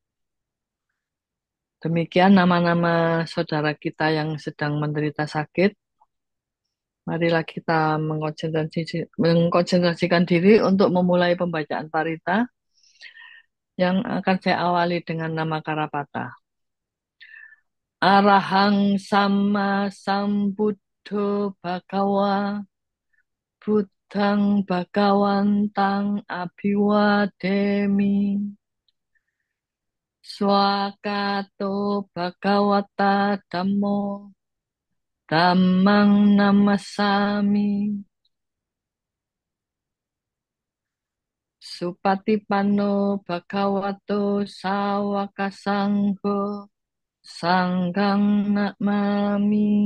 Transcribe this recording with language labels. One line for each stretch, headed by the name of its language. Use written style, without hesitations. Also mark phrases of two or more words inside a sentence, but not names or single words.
Indonesian: Demikian nama-nama saudara kita yang sedang menderita sakit. Marilah kita mengkonsentrasikan diri untuk memulai pembacaan parita yang akan saya awali dengan nama Karapata.
Pali: Arahang Sama Sambuddho Bhagawa Buddhang Bhagawantang Abhiwademi Swakato Bhagawata Dhammo Dhammang Namasami Supatipanno Bhagavato Sawaka Sangho Sanghang Namami.